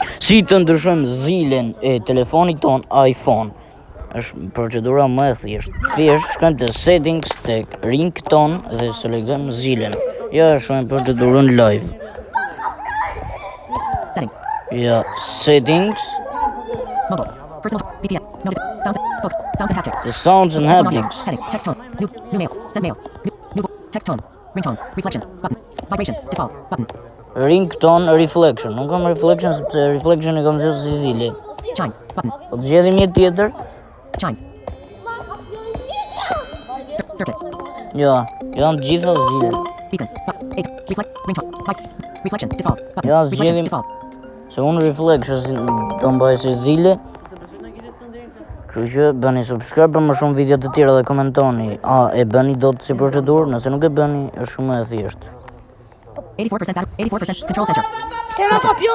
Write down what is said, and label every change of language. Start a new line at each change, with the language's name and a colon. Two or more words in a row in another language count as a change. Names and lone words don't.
Albanian: Si të ndryshojmë zilin e telefonit ton iPhone? Është procedura më e thjeshtë. Thjesht shkojmë te settings tek ringtone dhe selektojmë zilin. Ja, shkojmë procedurën live.
English: Settings.
Albanian: Ja, settings.
English: Mobile. Personal. VPN. Sounds. Folk. Sounds and haptics. The sounds and haptics. Heading. Text tone. New mail. Send mail. New text tone. Ringtone. Reflection. Button. Vibration. Default. Button. Ringtone reflection.
Albanian: Nuk kam reflection sepse reflection e kam zgjedhur si zili.
English: Chimes. Button.
Albanian: Po të zgjedhim një tjetër?
English: Chimes. Circuit.
Albanian: Ja, janë të gjitha zile.
English: Beacon. Reflect. Ringtone. Reflection. Default. Button.
Albanian: Ja,
English: Reflection.
Albanian: zgjedhim
English: Default.
Albanian: se unë reflection do mbaj si zile. Kështu që bëni subscribe për më shumë video të tjera dhe komentoni. A e bëni dot si procedurë? Nëse nuk e bëni, është shumë e thjeshtë.
English: 84% control center.